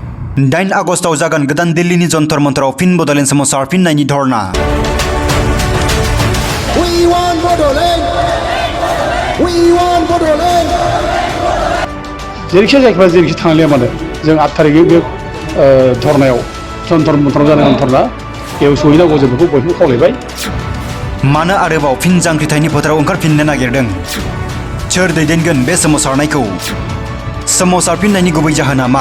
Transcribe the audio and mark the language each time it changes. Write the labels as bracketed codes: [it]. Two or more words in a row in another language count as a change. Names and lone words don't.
[brx] 9 आगस्टआव जागोन गोदान दिल्लीनि जन्तर मन्तराव फिन बड'लेण्ड सोमावसारफिननायनि धरना। [en] We want Bodoland! We want Bodoland! [brx] जेरैखि जायखिबा जेरैखि थांलिया मानो जों 8 थारिखै बे धरनायाव जन्तर मन्तर जानाय धरना बेयाव सहैनांगौ जों बेखौ बयबो खावलायबाय। मानो आरोबाव फिन जांख्रिथायनि फोथाराव ओंखारफिननो नागिरदों? सोर दैदेनगोन बे सोमावसारनायखौ? सोमावसारफिननायनि गुबै जाहोना मा?